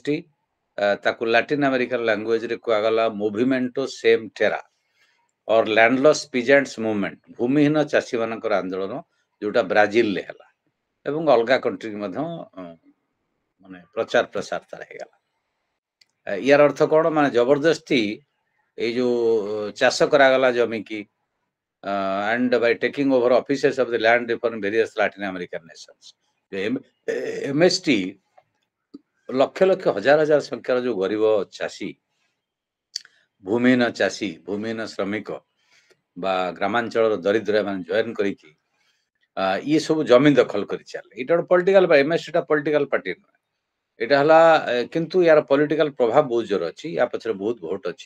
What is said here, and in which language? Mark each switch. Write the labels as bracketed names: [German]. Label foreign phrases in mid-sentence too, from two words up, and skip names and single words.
[Odia] ତାକୁ ଲାଟିନ ଆମେରିକାର ଲାଙ୍ଗୁଏଜରେ କୁହାଗଲା ମୁଭମେଣ୍ଟୋ ସେମ୍ ଟେରା ଅର୍ [English] landless peasants movement, [Odia] ଭୂମିହୀନ ଚାଷୀମାନଙ୍କର ଆନ୍ଦୋଳନ, ଯୋଉଟା ବ୍ରାଜିଲରେ ହେଲା ଏବଂ ଅଲଗା କଣ୍ଟ୍ରି ମଧ୍ୟ ମାନେ ପ୍ରଚାର ପ୍ରସାର ତାର ହେଇଗଲା। ୟାର ଅର୍ଥ କ'ଣ, ମାନେ ଜବରଦସ୍ତି ଏଇ ଯୋଉ ଚାଷ କରାଗଲା ଜମିକି [English] and by taking over offices of the land reform in various Latin American nations। [Odia] MST ଲକ୍ଷ ଲକ୍ଷ ହଜାର ହଜାର ସଂଖ୍ୟାର ଯୋଉ ଗରିବ ଚାଷୀ, ଭୂମିହୀନ ଚାଷୀ, ଭୂମିହୀନ ଶ୍ରମିକ ବା ଗ୍ରାମାଞ୍ଚଳର ଦରିଦ୍ର ମାନେ ଜଏନ୍ କରିକି ଇଏ ସବୁ ଜମି ଦଖଲ କରି ଚାଲେ। ଏଇଟା ଗୋଟେ ପଲିଟିକାଲ, MSTଟା [English] political party [Odia] ନୁହେଁ, ଏଇଟା ହେଲା କିନ୍ତୁ ୟାର ପଲିଟିକାଲ ପ୍ରଭାବ ବହୁତ ଜୋର ଅଛି, ୟା ପଛରେ ବହୁତ ଭୋଟ ଅଛି।